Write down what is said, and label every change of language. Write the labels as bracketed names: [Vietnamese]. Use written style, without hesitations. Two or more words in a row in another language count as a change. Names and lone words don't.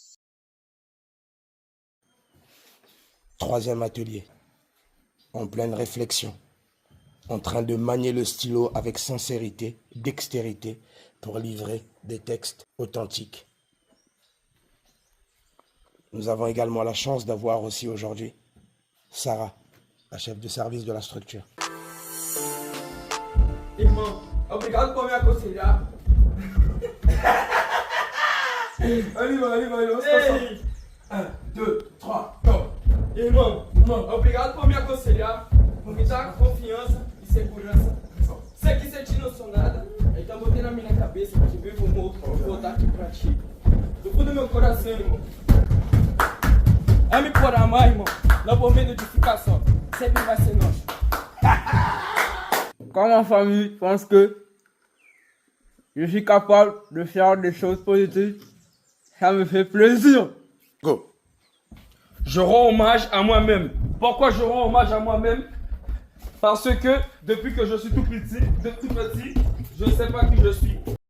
[French] Troisième atelier, en pleine réflexion, en train de manier le stylo avec sincérité, dextérité, pour livrer des textes authentiques. Nous avons également la chance d'avoir aussi aujourd'hui Sarah, la chef de service de la structure. [Portuguese] Irmão, obrigado por me aconselhar. Allez, vamos passar. [English] 1, 2, 3, go. [Portuguese] Irmão, obrigado por me aconselhar, por me dar confiança e segurança. Sei que você não sou nada, então botei na minha cabeça que vivo morto e vou dar aqui pra ti. Do fundo do meu coração, irmão. Ame por amar, irmão, não por medo de ficar só. Sempre vai ser nós. [French] Quand ma famille pense que je suis capable de faire des choses positives, ça me fait plaisir. [English] Go. [French] Je rends hommage à moi-même. Pourquoi je rends hommage à moi-même? Parce que depuis que je suis tout petit, je ne sais pas qui je suis.